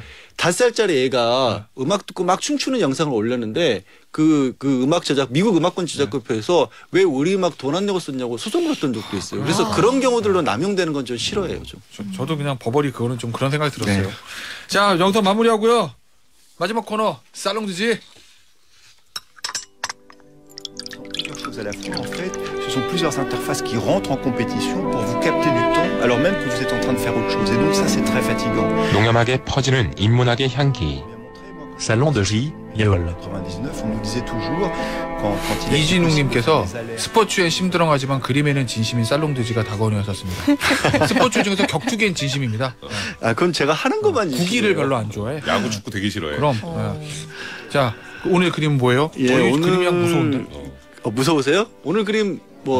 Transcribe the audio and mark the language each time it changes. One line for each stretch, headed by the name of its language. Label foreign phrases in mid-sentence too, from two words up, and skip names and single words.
Korean: 5살짜리 애가 음악 듣고 막 춤추는 영상을 올렸는데 그 음악 제작 미국 음악권 제작협회에서 왜 우리 음악 돈 안 내고 썼냐고 소송 걸었던 적도 있어요. 그래서 그런 경우들로 남용되는 건 좀 싫어해요. 좀. 저도 그냥 버버리 그거는 좀 그런 생각이 들었어요. 네. 자 영상 마무리하고요. 마지막 코너 살롱드지.
French: Plusieurs choses à la fois, en fait, ce sont plusieurs interfaces qui rentrent en compétition pour vous capter du temps alors même que vous êtes en train de faire autre chose. Et donc ça, c'est très fatigant.
Korean: 농염하게 퍼지는 인문학의 향기. Salon de J, Yol.
French: 99, on nous disait toujours quand il est
Korean: 이진웅님께서
French: possible que les alertes-
Korean: 스포츠엔 심드렁하지만 그림에는 진심인 살롱드지가 다건이었었습니다. 스포츠 중에서 격투기엔 진심입니다. 아 그건 제가 하는 것만 구기를 별로 안 좋아해. 야구 축구 되게 싫어해. 그럼. 자 오늘 그림은 뭐예요? 예, 오늘 오늘- 그림이 양 무서운데. 무서우세요? 오늘 그림 뭐